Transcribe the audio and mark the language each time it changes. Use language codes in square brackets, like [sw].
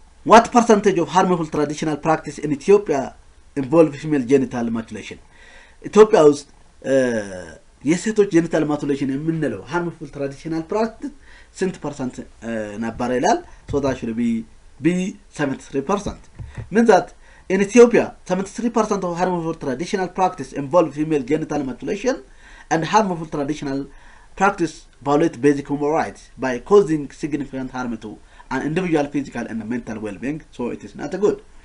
[en] What percentage of harmful traditional practice in Ethiopia involve female genital mutilation? [am] ኢትዮጵያ ውስጥ የሴቶች ጀኒታል ማቱሌሽን የምንለው [en] harmful traditional practice [am] ስንት ፐርሰንት ነበር ይላል። [en] So that should be B. 73%. Means that in Ethiopia 73% of harmful traditional practice involve female genital mutilation, and harmful traditional practice violate basic human rights by causing significant harm to an individual physical and mental well-being. So it is not good.